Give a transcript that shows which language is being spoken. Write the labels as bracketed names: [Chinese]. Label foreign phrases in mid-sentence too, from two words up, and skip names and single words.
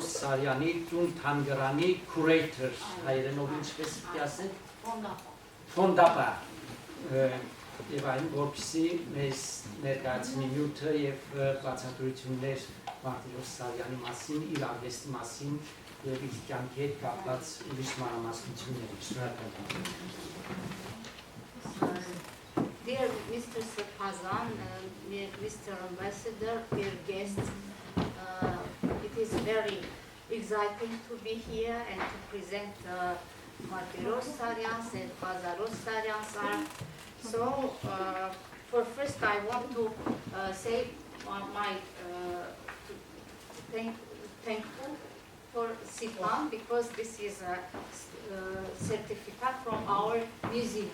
[Armenian] Saryani տուն թանգարանի curator, հայերենով ինչպես պիտի ասենք, ֆոնդապա և այն, որպեսզի մեզ ներկայացնի նյութը և բացատրություններ Martiros Saryani մասին, իր արվեստի մասին և իր կյանքի հետ կապված ուրիշ մանրամասնությունների։ Շնորհակալ եմ։ [English] Dear Mr. Saryan, Mr. Ambassador, dear guests, it is very exciting to be here and to present Martiros Saryan and Lazar Saryan. So, for first I want to say my thankful for Sipan because this is a certificate from our museum.